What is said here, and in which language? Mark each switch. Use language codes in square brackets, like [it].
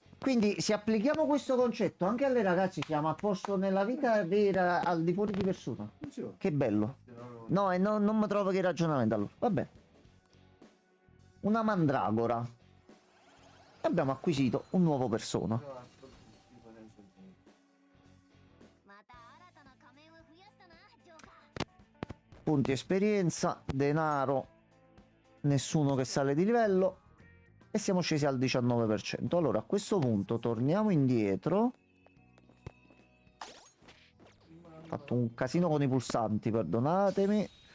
[it] Quindi se applichiamo questo concetto anche alle ragazze siamo a posto nella vita vera al di fuori di persona. funziona. Che bello. No, e non mi trovo che ragionamento allora. Vabbè. Una mandragora. Abbiamo acquisito un nuovo persona. [ja] また新たな仮面を増やしたなジョーカー [it] Punti esperienza, denaro, nessuno che sale di livello e siamo scesi al 19%. Allora a questo punto torniamo indietro. Ho fatto un casino con i pulsanti, perdonatemi.